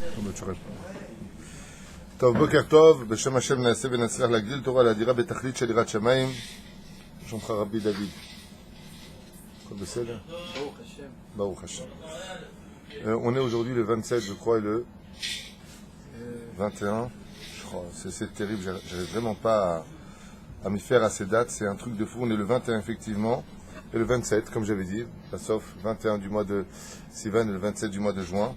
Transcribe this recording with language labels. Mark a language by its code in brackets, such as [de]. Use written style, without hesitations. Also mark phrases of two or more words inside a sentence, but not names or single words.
[he] טוב, בוקר טוב, בשם השם נעשה ונצליח להגדיל תורה להדירה בתכלית של יראת שמיים. שלומך רבי דוד. הכל בסדר? ברוך השם. ברוך השם. [fr] On est aujourd'hui le 27, je crois, et le 21. Je crois, c'est terrible, j'arrive vraiment pas à m'y faire à ces dates, c'est un truc de fou. On est le 21 effectivement, et le 27, comme j'avais dit, sauf 21 du mois de Sivan et le 27 du mois de juin.